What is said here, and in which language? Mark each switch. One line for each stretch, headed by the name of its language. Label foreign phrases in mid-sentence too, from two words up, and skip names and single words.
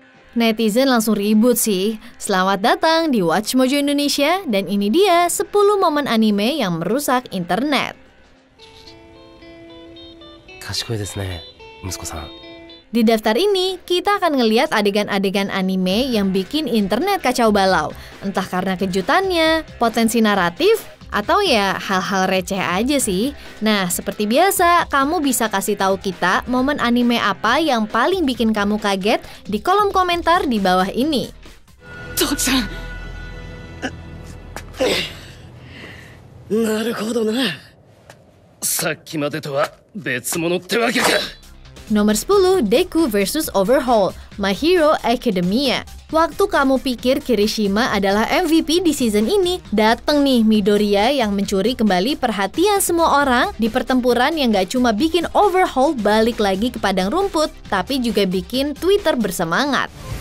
Indonesian: Netizen langsung ribut sih. Selamat datang di Watch Mojo Indonesia dan ini dia 10 momen anime yang merusak internet.
Japanese: 賢いですね、息子さん。
Indonesian: Di daftar ini, kita akan ngeliat adegan-adegan anime yang bikin internet kacau balau. Entah karena kejutannya, potensi naratif, atau ya hal-hal receh aja sih. Nah, seperti biasa, kamu bisa kasih tahu kita momen anime apa yang paling bikin kamu kaget di kolom komentar di bawah ini.
Japanese: Toki-san. なるほどな。さっきまでとは別物ってわけか。
Indonesian: Nomor 10, Deku vs Overhaul, My Hero Academia. Waktu kamu pikir Kirishima adalah MVP di season ini, dateng nih Midoriya yang mencuri kembali perhatian semua orang di pertempuran yang gak cuma bikin Overhaul balik lagi ke padang rumput, tapi juga bikin Twitter bersemangat.